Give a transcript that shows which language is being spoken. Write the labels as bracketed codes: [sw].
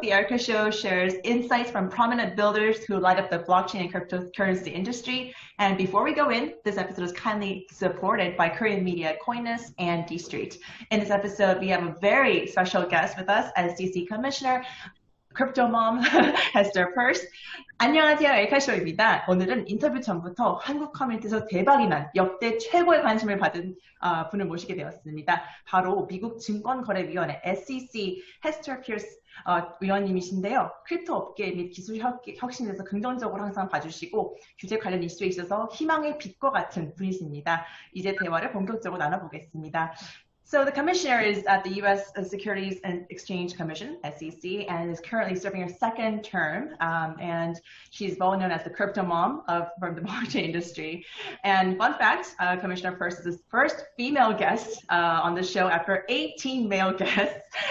[en] The Erishow shares insights from prominent builders who light up the blockchain and cryptocurrency industry. And before we go in, this episode is kindly supported by Korean media Coinus and D Street. In this episode, we have a very special guest with us, SEC Commissioner, crypto mom, Hester Peirce. [ko] 안녕하세요, 에리카쇼입니다. 오늘은 인터뷰 전부터 한국 커뮤니티에서 대박이 난 역대 최고의 관심을 받은 분을 모시게 되었습니다. 바로 미국 증권거래위원회 SEC Hester Peirce 위원님이신데요. 크립토 업계 및 기술 혁신에서 긍정적으로 항상 봐주시고 규제 관련 이슈에 있어서 희망의 빛과 같은 분이십니다. 이제 대화를 본격적으로 나눠보겠습니다. [en] So the commissioner is at the U.S. Securities and Exchange Commission, SEC, and is currently serving her second term. And she's well known as the crypto mom from the blockchain industry. And fun fact, Commissioner Peirce is the first female guest on the show after 18 male guests.